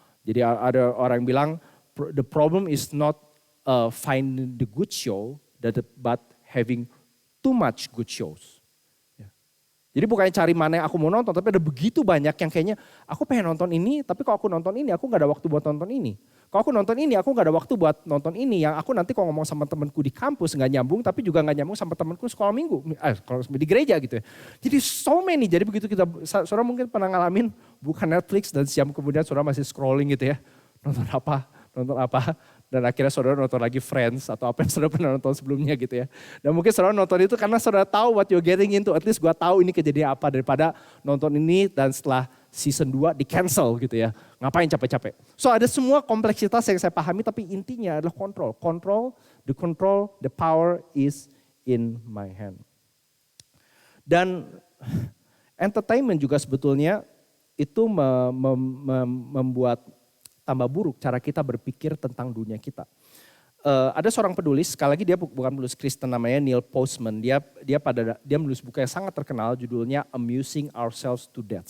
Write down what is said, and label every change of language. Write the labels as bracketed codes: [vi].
[id] Jadi ada orang yang bilang [en] the problem is not finding the good show, but having too much good shows. [id] Jadi bukannya cari mana yang aku mau nonton, tapi ada begitu banyak yang kayaknya aku pengen nonton ini, tapi kalau aku nonton ini aku gak ada waktu buat nonton ini. Kalau aku nonton ini aku gak ada waktu buat nonton ini, yang aku nanti kalau ngomong sama temanku di kampus gak nyambung, tapi juga gak nyambung sama temanku sekolah minggu, kalau di gereja gitu ya. Jadi [en] so many, [id] jadi begitu kita, saudara mungkin pernah ngalamin buka Netflix dan siang kemudian saudara masih scrolling gitu ya, nonton apa. Dan akhirnya saudara nonton lagi Friends atau apa yang saudara pernah nonton sebelumnya gitu ya. Dan mungkin saudara nonton itu karena saudara tahu [en] what you're getting into. [id] At least gue tahu ini kejadian apa daripada nonton ini dan setelah season 2 di cancel gitu ya. Ngapain capek-capek. So ada semua kompleksitas yang saya pahami tapi intinya adalah control. [en] The power is in my hand. Dan [id] Entertainment juga sebetulnya itu membuat tambah buruk cara kita berpikir tentang dunia kita. Ada seorang penulis, sekali lagi dia bukan penulis Kristen, namanya Neil Postman. Dia menulis buku yang sangat terkenal, judulnya Amusing Ourselves to Death.